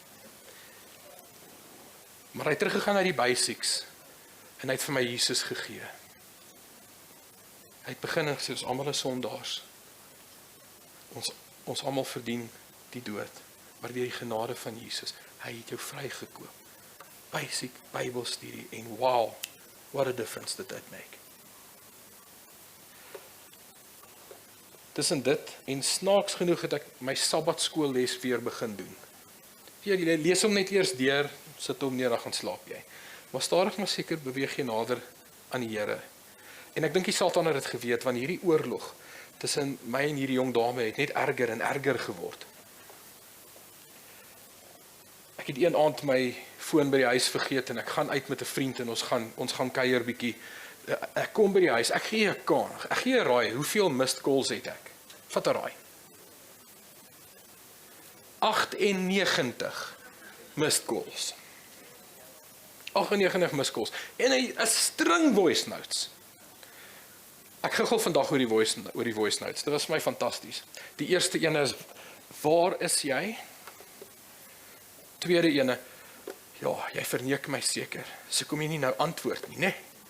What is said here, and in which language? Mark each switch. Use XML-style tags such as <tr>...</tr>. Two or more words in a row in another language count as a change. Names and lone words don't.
<af>Maar hy het teruggegaan na die basics, en hy het vir my Jesus gegee. Hy het begin en gesê, ons almal is sondaars. Ons almal verdien die dood, maar deur die genade van Jesus, hy het jou vrygekoop. Basic Bybelstudie, en wow,</af> <en>what a difference did that make.</en> <af>Tussen dit, en snaaks genoeg het ek my sabbatskoolles weer begin doen. Jy lees hom net eers deur, sit hom neer, dan gaan slaap jy. Maar stadig maar seker beweeg jy nader aan die Here. En ek dink die Satan het dit geweet, want hierdie oorlog tussen my en hierdie jong dame het net erger en erger geword. Ek het een aand my foon by die huis vergeet, en ek gaan uit met 'n vriend, en ons gaan kuier bietjie. Ek kom by die huis, ek gee 'n raai, hoeveel</af> <en>missed calls</en> <af>het ek?</af> <en>Vat 'n raai. 98 missed calls. 98 missed calls.</en> <af>En 'n string</af> <en>voice notes.</en> <af>Ek gegil vandag oor die</af> <en>voice notes.</en> <af>Dit was vir my fantasties. Die eerste ene is, waar is jy? Tweede ene, ja, jy verneek my seker. So kom jy nie nou antwoord nie, né?</af>